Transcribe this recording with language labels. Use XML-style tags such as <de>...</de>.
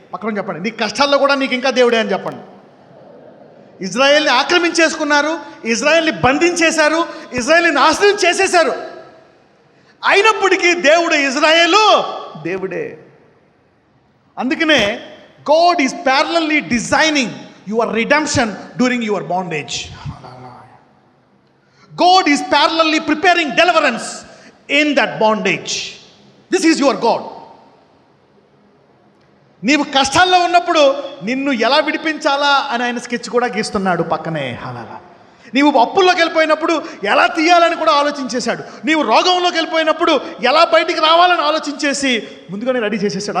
<te>పక్కన చెప్పండి, నీ కష్టాల్లో కూడా నీకు ఇంకా దేవుడే అని చెప్పండి. ఇజ్రాయేల్ని ఆక్రమించేసుకున్నారు, ఇజ్రాయేల్ని బంధించేశారు, ఇజ్రాయేల్ని నాశనం చేసేశారు. అయినప్పటికీ దేవుడు ఇజ్రాయేలు దేవుడే. అందుకనే</te> <en>God is parallelly designing your redemption during your bondage. God is parallelly preparing deliverance in that bondage. This is your God.</en> <te>నీవు కష్టాల్లో ఉన్నప్పుడు నిన్ను ఎలా విడిపించాలా అని ఆయన స్కెచ్ కూడా గీస్తున్నాడు పక్కనే. అలా నీవు అప్పుల్లోకి వెళ్ళిపోయినప్పుడు ఎలా తీయాలని కూడా ఆలోచించేశాడు. నీవు రోగంలోకి వెళ్ళిపోయినప్పుడు ఎలా బయటికి రావాలని ఆలోచించేసి ముందుగానే రెడీ చేసేసాడు.</te>